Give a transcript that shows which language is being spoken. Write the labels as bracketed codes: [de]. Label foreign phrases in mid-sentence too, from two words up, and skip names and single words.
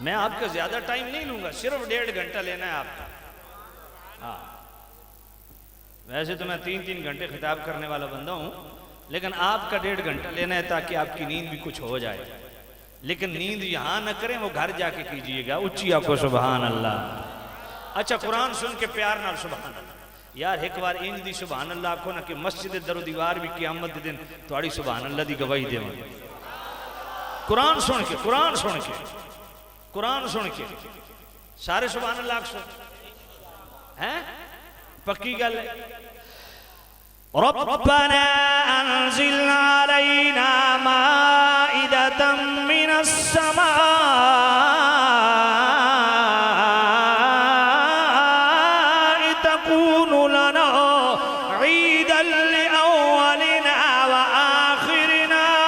[ur] میں آپ کا زیادہ ٹائم نہیں لوں گا، صرف 1.5 گھنٹا لینا ہے آپ کا. ہاں، ویسے تو میں 3-3 گھنٹے خطاب کرنے والا بندہ ہوں، لیکن آپ کا 1.5 گھنٹا لینا ہے تاکہ آپ کی نیند بھی کچھ ہو جائے. لیکن نیند یہاں نہ کریں، وہ گھر جا کے کیجیےگا. [pa] اچی آپکو [ar] سبحان اللہ. [pa] اچھا قرآن سن کے پیار نال [ar] سبحان اللہ. [pa] یار ایک بار انج دی [ar] سبحان اللہ [pa] آکھو نا کہ مسجد درو دیوار بھی قیامت دے دن تہاڈی [ar] سبحان اللہ [pa] دی گواہی دیون. قرآن سن کے، قرآن سن کے، قرآن سن کے سارے [ar] سبحان اللہ [pa] سن ہیں، پکی گل ہے. [ar] ربنا أنزل علينا مائدة من السماء تكون لنا عيدا لأولنا وآخرنا.